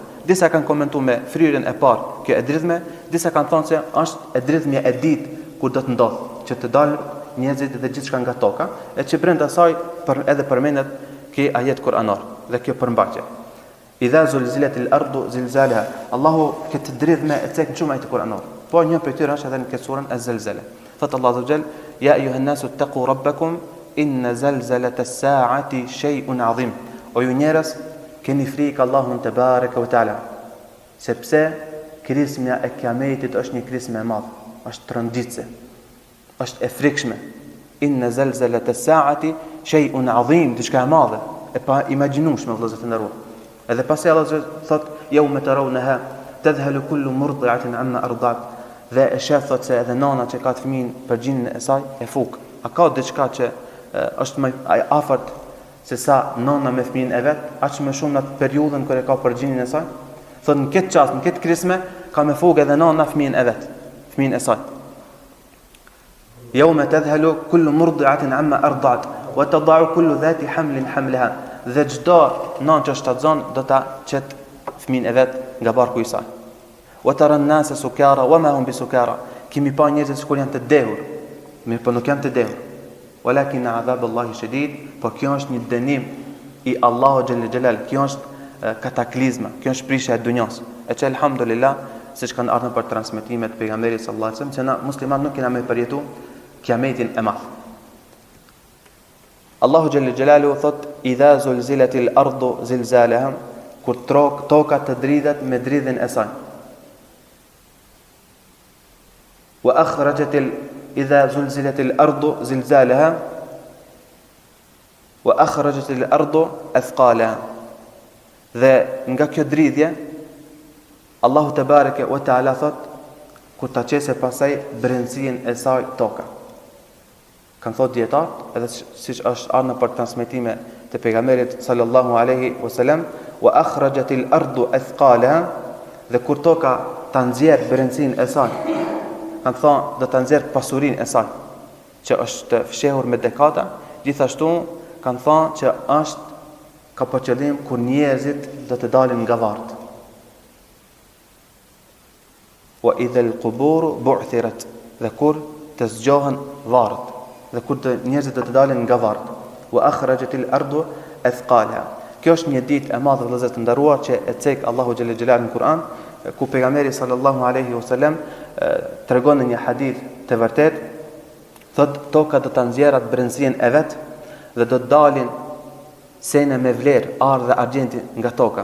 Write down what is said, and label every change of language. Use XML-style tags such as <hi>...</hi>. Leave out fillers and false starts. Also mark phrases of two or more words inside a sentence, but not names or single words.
<sq>Disa kanë komentuar me fryrjen e parë kjo e dridhme, disa kanë thonë se është e dridhmja e dytë kur do të ndodh, që të dalë njerëzit dhe gjithçka nga toka, e që brenda saj edhe përmendet ki ajet kuranor dhe kjo përmbajtje.</sq> <ar>إذا زلزلت الأرض زلزالها.</ar> <sq>Allahu këtë dridhme e cek në shumë ajet kuranor. Po një prej tyre është edhe në këtë surën Az-Zalzala. Thot Allahu</sq> <ar>عز وجل, يا أيها الناس اتقوا ربكم إن زلزلة الساعة شيء عظيم.</ar> <sq>O ju njerëz, keni frikë Allahun</sq> <ar>تبارك وتعالى.</ar> <sq>Sepse krizmja e kiametit është një krizmë e madhe, është rënditse, është e frikshme.</sq> <ar>إن زلزلة الساعة شيء عظيم,</ar> <sq>diçka e madhe, e pa imagjinueshme vëllezër të nderuar. Edhe pasi Allah thot</sq> <ar>يوم ترونها تذهل كل مرضعة عما أرضعت,</ar> <sq>dhe e shef thot se edhe nana që ka të fëmijën për gjinin e saj e fuk. A ka diçka që është më afërt se sa nana me fëmijën e vet, aq më shumë në atë periudhën kur e ka për gjinin e saj? Thot në këtë çast, në këtë krizme ka me fuk edhe nana fëmijën e vet, fëmijën e saj.</sq> <ar>يوم تذهل كل مرضعة عما أرضعت وتضع كل ذات حمل حملها.</ar> <sq>Dhe çdo nanë që shtatzon do ta çet fëmijën e vet nga barku i saj.</sq> <ar>وترى الناس سكارى وما هم بسكارى.</ar> <sq>Kimi pa njerëz që janë të dehur, mirë po nuk janë të dehur.</sq> <ar>ولكن عذاب الله شديد,</ar> <sq>po kjo është një dënim i Allahu</sq> <ar>جل جلاله.</ar> <sq>Kjo është kataklizma, kjo është prishja e dunjos. E që alhamdulillah, siç kanë ardhur për transmetimet e pejgamberit</sq> <ar>صلى الله عليه وسلم,</ar> <sq>se na musliman nuk kena më përjetu kiametin e madh. Allahu</sq> <ar>جل جلاله</ar> <sq>thot</sq> <ar>إذا زلزلت الأرض زلزالها,</ar> <sq>kur toka të dridhet me dridhin e saj.</sq> <ar>وأخرجت إذا زلزلت الأرض زلزالها وأخرجت الأرض أثقالها.</ar> <sq>Dhe nga kjo dridhje Allahu</sq> <ar>تبارك وتعالى</ar> <sq>thot kur ta çesë pasaj brendësinë e saj toka. Kanë thot dietar, edhe siç është ardhur për transmetime të pejgamberit</sq> <ar>صلى الله عليه وسلم, وأخرجت الأرض أثقالها,</ar> <sq>dhe kur toka ta nxjerr brendësinë e saj, kanë thonë do ta nxjerr pasurinë e saj, që është fshehur me dekada, gjithashtu kanë thonë që është ka për qëllim kur njerëzit do të dalin nga varret.</sq> <ar>وإذا القبور بعثرت,</ar> <sq>dhe kur të zgjohen varret, dhe kur njerëzit do të dalin nga varret.</sq> <ar>وأخرجت الأرض أثقالها.</ar> <sq>Kjo është një ditë e madhe vëllezër të nderuar që e cek Allahu</sq> <ar>جل جلاله</ar> <sq>në Kur'an, ku pejgamberi</sq> <ar>صلى الله عليه وسلم</ar> <sq>tregon në një hadith të vërtet, thot toka do ta nxjerrat brendësinë e vet dhe do të dalin sene me vlerë, arë dhe argjenti nga toka.</sq>